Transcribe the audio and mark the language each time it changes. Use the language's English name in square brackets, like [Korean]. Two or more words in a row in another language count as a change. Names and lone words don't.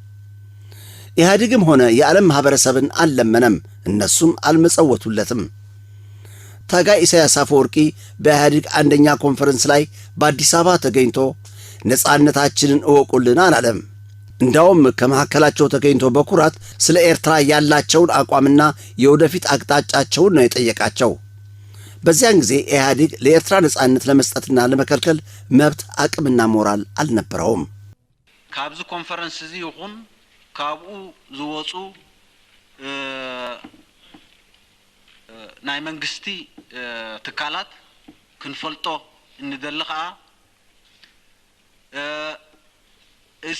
[Amharic] ኢህአዴግም ሆነ የዓለም ማህበረሰብን አልለመነም፣ እነሱም አልመጸወቱለትም። ታጋይ ኢሳያስ አፈወርቂ በኢህአዴግ አንደኛ ኮንፈረንስ ላይ በአዲስ አበባ ተገኝቶ ነፃነታችንን እወቁልን አላለም። እንዳውም ከመካከላቸው ተገኝቶ በኩራት ስለ ኤርትራ ያላቸውን አቋምና የወደፊት አቅጣጫቸውን ነው የጠየቃቸው። በዚያን ጊዜ ኢህአዴግ ለኤርትራ ነፃነት ለመስጠትና ለመከልከል መብት አቅምና ሞራል አልነበረውም። [Tigrinya] ካብዚ ኮንፈረንስ እዚ ይኹን ካብኡ ዝወፁ ናይ መንግስቲ ትካላት ክንፈልጦ እንደሊ ከዓ እዚ